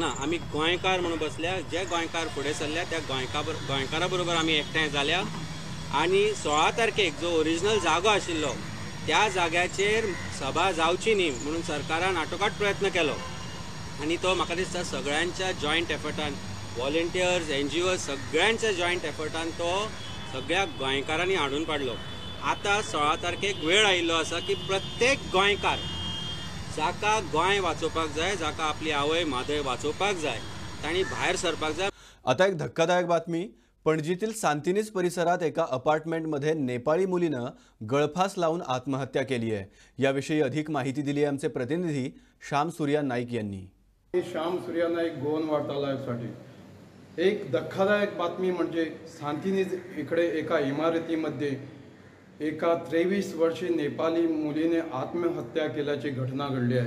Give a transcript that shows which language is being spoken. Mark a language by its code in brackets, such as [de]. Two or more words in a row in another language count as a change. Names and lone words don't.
[kok] आमी गोंयकार म्हणून बसल्या. जे गोंयकार फुडें सरल्या त्या गोंयकारा बरोबर आमी एकठांय जाल्या आनी 16 तारखेक जो ओरिजिनल जागो आशिल्लो त्या जाग्याचेर सभा जावची न्ही म्हणून सरकारान आटोकाट प्रयत्न केलो आनी तो म्हाका दिसता सगळ्यांच्या [en] joint effortan, [kok] व्हॉलंटियर्स, NGOज सगळ्यांच्या [en] joint effortan [kok] तो सगळ्या गोंयकारांनी हाडून पाडलो. आतां 16 तारखेक वेळ आयिल्लो आसा की प्रत्येक गोंयकार जाका गोंय वाचोवपाक जाय, जाका आपली आवय मादय वाचोवपाक जाय, तांणी भायर सरपाक जाय. [mr] आता एक धक्कादायक बातमी. पणजीतील सांतिनीज परिसरात एका अपार्टमेंटमध्ये नेपाळी मुलीनं गळफास लावून आत्महत्या केली आहे. याविषयी अधिक माहिती दिली आहे आमचे प्रतिनिधी श्याम सूर्या नाईक यांनी. श्याम सूर्या नाईक, गोवन वार्ता लाईव्हसाठी. एक धक्कादायक बातमी म्हणजे सांतिनीज इकडे एका इमारतीमध्ये एका 23 वर्षीय नेपाली मुलीने आत्महत्या केल्याची घटना घडली आहे.